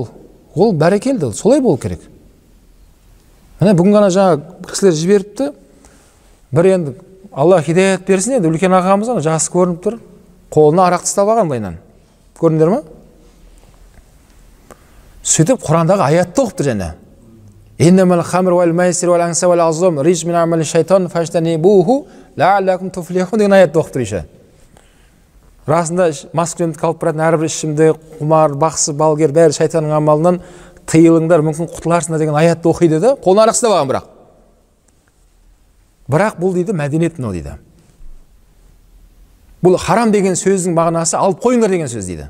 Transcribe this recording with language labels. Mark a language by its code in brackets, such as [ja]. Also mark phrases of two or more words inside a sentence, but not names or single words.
[kk] Ол бәрекелді, солай болу керек. Міне бүгін ғана жаңа кісілер жіберіпті. Бір енді Алла хидаят берсін, енді үлкен ағамыз жасы көрініп тұр. Қолына арақ тастап алған былайынан. Көрдіңдер ме? Сөйтіп Құрандағы аятты оқыпты және. [ar] إنما الخمر والميسر والأنصاب والأزلام رجس من عمل الشيطان فاجتنبوه لعلكم تفلحون [kk] деген аятты оқып тұр ише. Расында маскүнемдікке алып баратын әрбір ішімдік, құмар, бақсы, балгер бәрі шайтанның амалынан тыйылыңдар, мүмкін құтыларсыңдар деген аятты оқиды да, қолына арақ тастап алған бірақ. Бірақ бұл дейді мәдениет мынау дейді. Бұл харам деген сөздің мағынасы алып қойыңдар деген сөз дейді.